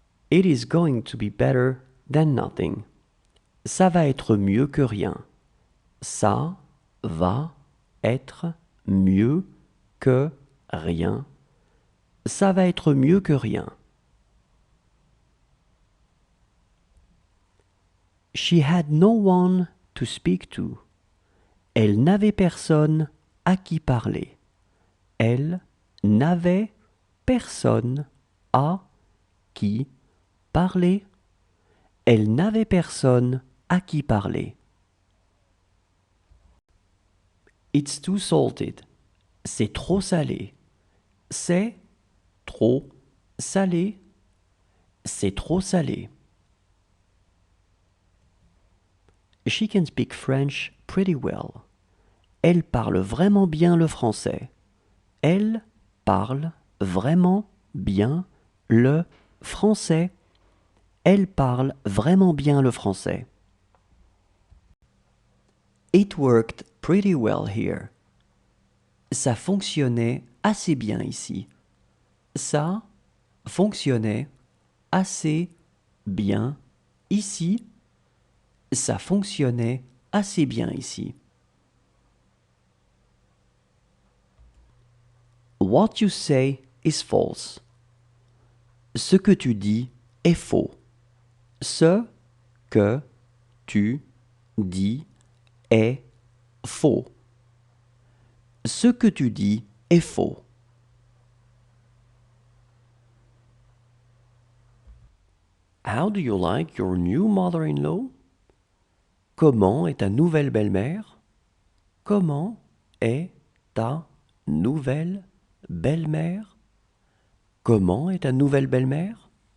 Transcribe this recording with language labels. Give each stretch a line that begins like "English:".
English: It is going to be better than nothing.
French: Ça va être mieux que rien. Ça va être mieux que rien. Ça va être mieux que rien.
English: She had no one to speak to.
French: Elle n'avait personne à qui parler. Elle n'avait personne à qui parler. Elle n'avait personne à qui parler.
English: It's too salted.
French: C'est trop salé. C'est trop salé. C'est trop salé.
English: She can speak French pretty well.
French: Elle parle vraiment bien le français. Elle parle vraiment bien le français. Elle parle vraiment bien le français.
English: It worked pretty well here.
French: Ça fonctionnait assez bien ici. Ça fonctionnait assez bien ici. Ça fonctionnait assez bien ici.
English: What you say is false.
French: Ce que tu dis est faux. Ce que tu dis est faux. Ce que tu dis est faux.
English: How do you like your new mother-in-law?
French: Comment est ta nouvelle belle-mère? Comment est ta nouvelle belle-mère? Comment est ta nouvelle belle-mère?